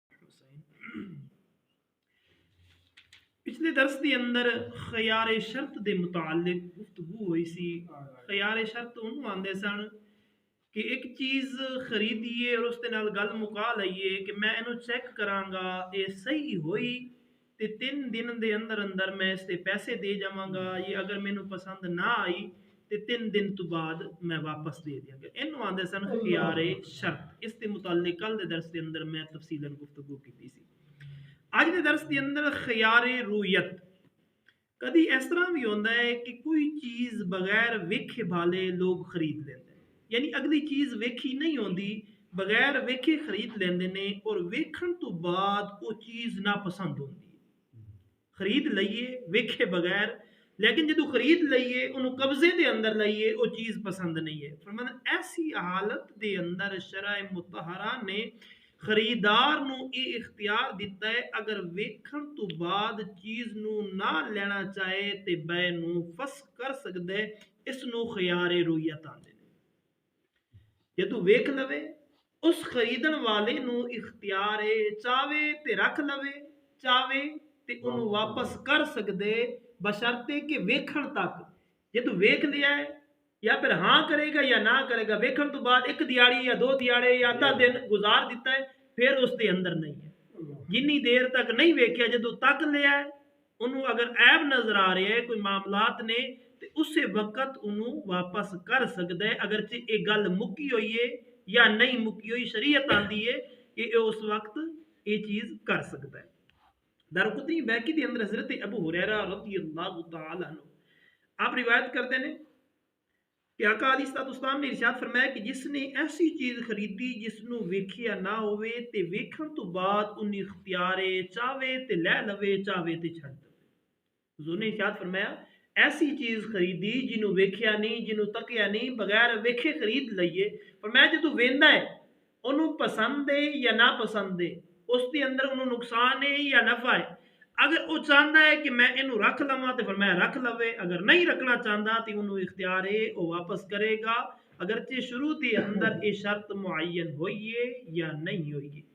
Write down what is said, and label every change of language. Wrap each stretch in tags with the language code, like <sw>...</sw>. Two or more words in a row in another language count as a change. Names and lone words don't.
<pa>حسین پچھلے درس کے اندر خیار شرط دے متعلق گفتگو ہوئی سی۔ خیار شرط انہوں آندے سن کہ ایک چیز خریدیے اور اس دے نال گل مکا لئیے کہ میں انہوں چیک کراں گا اے صحیح ہوئی تے 3 دن دے اندر اندر میں اس تے پیسے دے جاواں گا، یہ اگر مینوں پسند نہ آئی تے 3 دن تو بعد میں واپس دے دیاں گا۔ انہوں آندے سن خیار شرط۔ اس دے متعلق کل دے درس دے اندر میں تفصیلاً گفتگو کی سی۔ اج دے درس دے اندر خیار رویت۔ کدی اس طرح بھی ہوتا ہے کہ کوئی چیز بغیر ویکھے بھالے لوگ خرید لیندے ہیں، یعنی اگلی چیز ویکھی نہیں ہوندی، بغیر ویکھے خرید لیندے نے اور ویکھن تو بعد وہ چیز ناپسند ہوندی ہے۔ خرید لئیے ویکھے بغیر، لیکن جدو خرید لئیے انہوں قبضے دے اندر لئیے وہ چیز پسند نہیں ہے۔ فرمانا ایسی حالت دے اندر شرع مطہرہ نے خریدار نو یہ اختیار دیتا ہے اگر ویکھن تو بعد چیز نو نہ لینا چاہے تے بے نو فسخ کر سکتا ہے، اس نو خیار رویت آندے نے۔ جدو ویکھ لوے اس خریدن والے نو اختیار ہے، چاہے تے رکھ لوے، چاہے تے انہوں واپس کر سکدے بشرطے کہ ویکھن تک۔ جدو ویکھ لیا ہے یا پھر ہاں کرے گا یا نہ کرے گا، ویکھن تو بعد 1 دیاڑی یا 2 دیاڑے یا آدھا دن گزار دیتا ہے، پھر اس دے اندر نہیں ہے۔ جنی دیر تک نہیں ویکھیا، جدو تک لیا ہے انہوں اگر عیب نظر آ رہے ہیں کوئی معاملات نے تو اسے وقت انہوں واپس کر سکتا ہے، اگرچہ ایک گل مکی ہوئی ہے یا نہیں مکی ہوئی، شریعت آندی ہے کہ اس وقت یہ چیز کر سکتا ہے۔ دارقطنی بیہقی کے اندر حضرت ابو ہریرہ رضی اللہ تعالیٰ عنہ آپ روایت کرتے ہیں کہ آقا علیہ السلام نے ارشاد فرمایا کہ جس نے ایسی چیز خریدی جس نو ویکھیا نہ ہوئے تے ویکھن تو بعد ان اختیارے چاہے تے لے لوے چاہے تے چھڑ دے۔ حضور نے ارشاد فرمایا ایسی چیز خریدی جنوں ویکھیا نہیں، جنوں تکیا نہیں، بغیر ویکھے خرید لئیے۔</pa> <ur>فرمایا جدو ویندا ہے انہوں پسند ہے یا نہ پسند ہے، اس کے اندر انہوں نقصان ہے یا نفع ہے، اگر وہ چاہتا ہے کہ میں انہوں رکھ لواں تو فرمایا رکھ لوے، اگر نہیں رکھنا چاہتا تو انہوں اختیار ہے وہ واپس کرے گا، اگرچہ شروع کے اندر یہ شرط معین ہوئی ہے یا نہیں ہوئی ہے۔</ur>